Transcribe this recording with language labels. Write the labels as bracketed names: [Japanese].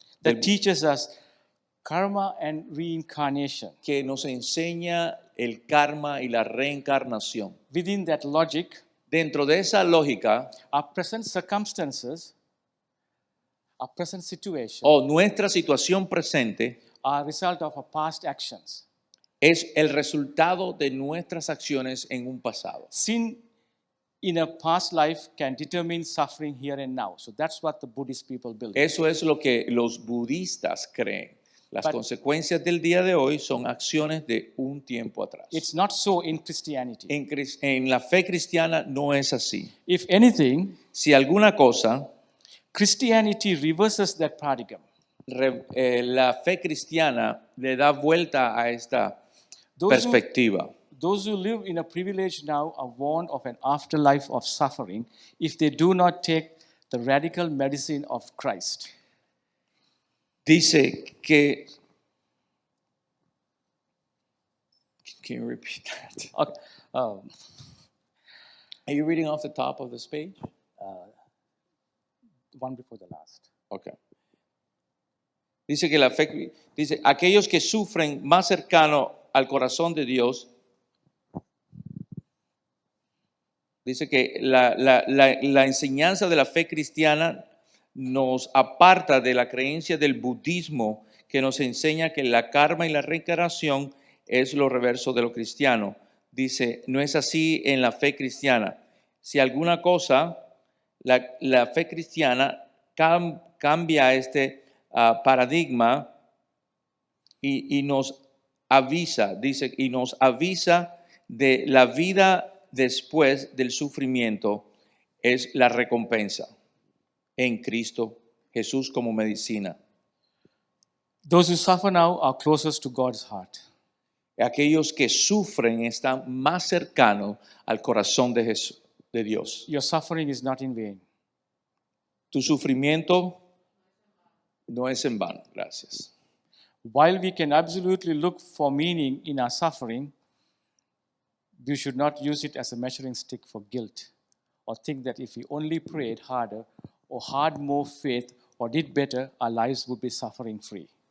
[English] that teaches us karma and reincarnation. [Spanish] que nos enseña el karma y la reencarnación. [English] Within that logic, [Spanish] Dentro de esa lógica, [English] our present circumstances, our present situation, [Spanish] o nuestra situación presente [English] are a result of our past actions. [Spanish] es el resultado de nuestras acciones en un pasado. [English] Sin in a past life can determine suffering here and now. So that's what the Buddhist people believe. [Spanish] Eso es lo que los budistas creen. Las [English] But- [Spanish] consecuencias del día de hoy son acciones de un tiempo atrás. [English] It's not so in Christianity. [Spanish] En la fe cristiana no es así. [English] If anything, [Spanish] Si alguna cosa, [English] Christianity reverses that paradigm. [Spanish] la fe cristiana le da vuelta a esta [English] Those who live in a privilege now are warned of an afterlife of suffering if they do not take the radical medicine of Christ. [Spanish] Dice que... [English] Can you repeat that? Okay, Are you reading off the top of this page? one before the last. Okay. [Spanish] Dice que la fe, dice, aquellos que sufren más cercano al corazón de Dios, dice que la enseñanza de la fe cristiana nos aparta de la creencia del budismo que nos enseña que la karma y la reencarnación es lo reverso de lo cristiano. Dice, no es así en la fe cristiana. Si alguna cosa, la fe cristiana cambia este paradigma y nos avisa, dice, y nos avisa de la vida después del sufrimiento es la recompensa en Cristo Jesús como medicina. [English] Those who suffer now are closest to God's heart. [Spanish] Aquellos que sufren están más cercanos al corazón de Jesús, de Dios. [English] Your suffering is not in vain. [Spanish] Tu sufrimiento no es en vano. Gracias. [English] While we can absolutely look for meaning in our suffering, we should not use it as a measuring stick for guilt or think that if we only prayed harder or had more faith or did better, our lives would be suffering free.